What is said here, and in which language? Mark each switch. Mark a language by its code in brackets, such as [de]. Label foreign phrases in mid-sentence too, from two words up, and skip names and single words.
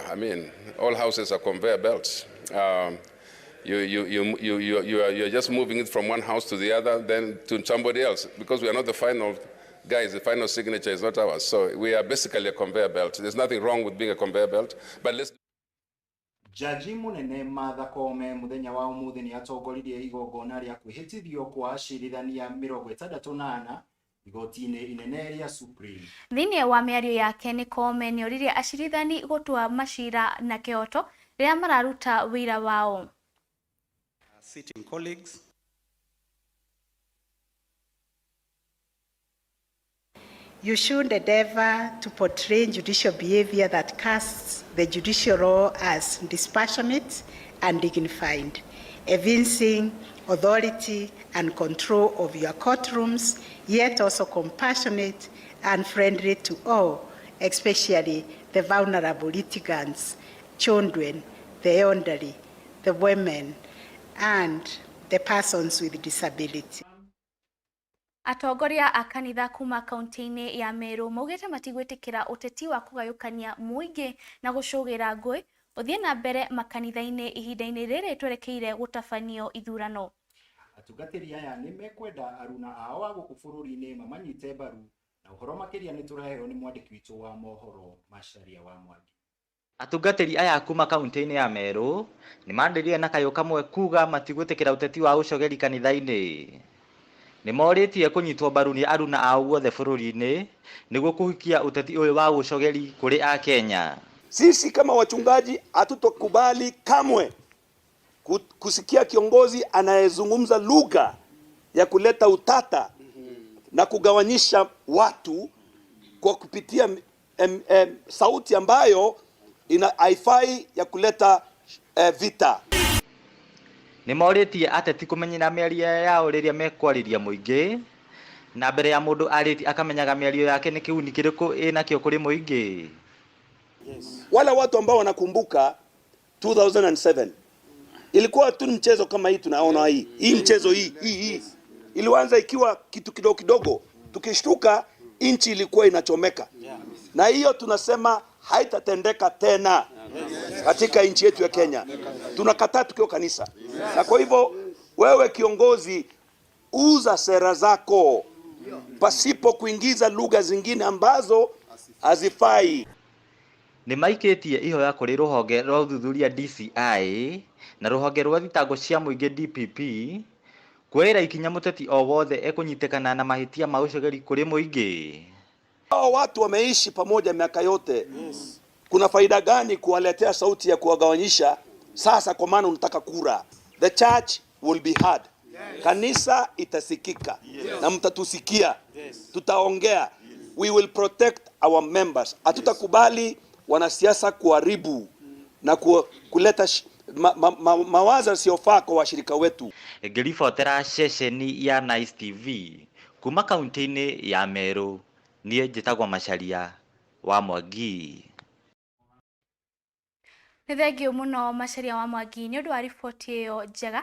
[en] I mean, all houses are conveyor belts. You're just moving it from one house to the other, then to somebody else, because we are not the final guys, the final signature is not ours. So we are basically a conveyor belt. There's nothing wrong with being a conveyor belt, but let's... [ki] Jaji munene Martha Koome muthenya wa umuthi ni atongoririe igongona ria kwihitithio kwa acirithania 68 igoti-inĩ inene ria Supreme. Thĩinĩ wa mĩario yake nĩ Koome nĩ oririe acirithani gũtua macira na kĩhoto rĩrĩa mararuta wĩra wao. [en] Sitting colleagues, you should endeavor to portray judicial behavior that casts the judicial law as dispassionate and dignified, evincing authority and control of your courtrooms, yet also compassionate and friendly to all, especially the vulnerable litigants, children, the elderly, the women, and the persons with disability. [ki] Atongoria a kanitha kuma kaunti-inĩ ya Meru maugĩte matigwĩtĩkĩra ũteti wa kũgayũkania mũingĩ na gũcũgĩra ngũĩ ũthiĩ na mbere makanitha-inĩ ihinda-inĩ rĩrĩ twerekeire gũtabanio ithurano. Atungatĩri aya nĩ mekwenda aruna ao a gũkũ bũrũri-inĩ mamanyite mbaru, na ũhoro makĩria nĩ tũraheo nĩ mwandĩki witũ wa mohoro Macharia wa Mwangi. Atungatĩri aya kuma kaunti-inĩ ya Meru nĩ mandĩrire na kayũ kamwe kuga matigwĩtĩkĩra ũteti wa ũcogeri kanitha-inĩ. Nĩ morĩtie kũnyitwo mbaru nĩ aruna ao guothe bũrũri-inĩ nĩguo kũhikia ũteti ũyũ wa ũcogeri kũrĩ Akenya. [sw] Sisi kama wachungaji hatutokubali kamwe kusikia kiongozi anayezungumza lugha ya kuleta utata na kugawanyisha watu kwa kupitia sauti ambayo haifai ya kuleta vita. [ki] Nĩ morĩtie ateti kũmenyera mĩario yao rĩrĩa mekwarĩria mũingĩ na mbere ya mũndũ arĩti akamenyaga mĩario yake nĩ kĩguni kĩrĩkũ ĩnakĩo kũrĩ mũingĩ. [sw] Wala watu ambao wanakumbuka 2007 ilikuwa tu mchezo kama hii tunaona hii mchezo hii ilianza ikiwa kitu kidogo kidogo, tukishtuka inchi ilikuwa inachomeka. Na hiyo tunasema haitatendeka tena katika nchi yetu ya Kenya. Tunakataa tukiwa kanisa. Na kwa hivyo wewe kiongozi, uza sera zako pasipo kuingiza lugha zingine ambazo hazifai. [ki] Nĩ maikĩtie ihoya kũrĩ rũhonge rwa ũthuthuria DCI na rũhonge rwa thitango cia mũingĩ DPP kwĩra ikinya mũteti o wothe ekũnyitĩkana na mahĩtia ma ũcogeri kũrĩ mũingĩ. [sw] Hao watu wameishi pamoja miaka yote. Kuna faida gani kuwaletea sauti ya kuwagawanyisha sasa kwa maana unataka kura? [en] The church will be heard. [sw] Kanisa itasikika. Na mtatusikia. Tutaongea. [en] We will protect our members. [sw] Hatutakubali wanasiasa kuharibu na kuleta mawazo yasiyofaa kwa washirika wetu. [ki] Ngĩribotera ceceni ya Nice TV kuma kaunti-inĩ ya Meru, niĩ njĩtagwo Macharia wa Mwangi. Nĩ thengiũ mũno Macharia wa Mwangi nĩ ũndũ wa riboti ĩyo njega.